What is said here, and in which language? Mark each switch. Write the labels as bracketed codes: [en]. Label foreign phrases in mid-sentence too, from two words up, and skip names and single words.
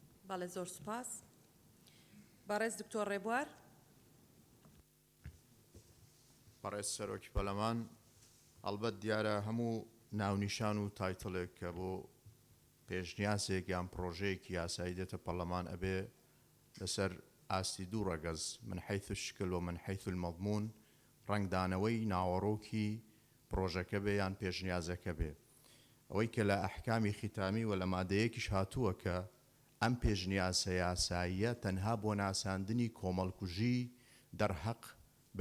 [ckb] بەڵێ زۆر سوپاس بەڕێز دکتۆر ڕێبوار بەڕێز سەرۆکی پەرلەمان ئەڵبەت دیارە هەموو ناونیشان و تایتڵێک کە بۆ پێشنیاسێک یان پرۆژەیەکی یاسایی دێتە پەرلەمان ئەبێ لەسەر ئاستی دوو ڕەگەز [ar] من حیث الشکل و من حیث المەضمون [ckb] ڕنگدانەوەی ناوەڕۆکی پرۆژەکە بێ یان پێشنیازەکە بێ ئەوەی کە لە ئەحکامی ختامی و لە مادەیەکیش هاتووە کە ئەم پێشنیاسە یاساییە تەنها بۆ ناساندنی کۆمەڵکوژی دەرحەق بە